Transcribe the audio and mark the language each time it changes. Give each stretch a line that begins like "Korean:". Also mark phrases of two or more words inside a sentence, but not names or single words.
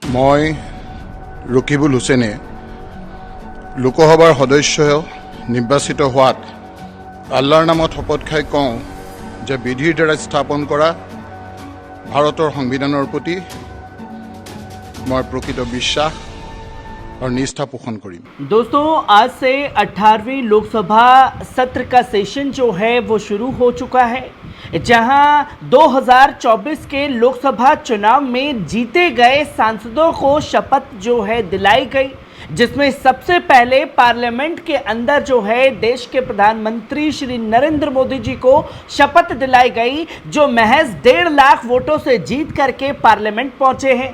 Assamese: মই ৰকিবুল হুছেইনে লোকসভাৰ সদস্য নিৰ্বাচিত হোৱাত আল্লাহৰ নামত শপত খাই কওঁ যে বিধিৰ দ্বাৰা স্থাপন কৰা ভাৰতৰ সংবিধানৰ প্ৰতি মই প্ৰকৃত বিশ্বাস আৰু নিষ্ঠা পোষণ কৰি।
Hindi: दोस्तों, आज से 18वीं लोकसभा सत्र का सेशन जो है वो शुरू हो चुका है, जहां 2024 के लोकसभा चुनाव में जीते गए सांसदों को शपथ जो है दिलाई गई, जिसमें सबसे पहले पार्लियामेंट के अंदर जो है देश के प्रधानमंत्री श्री नरेंद्र मोदी जी को शपथ दिलाई गई, जो महज 1.5 लाख वोटों से जीत करके पार्लियामेंट पहुंचे हैं।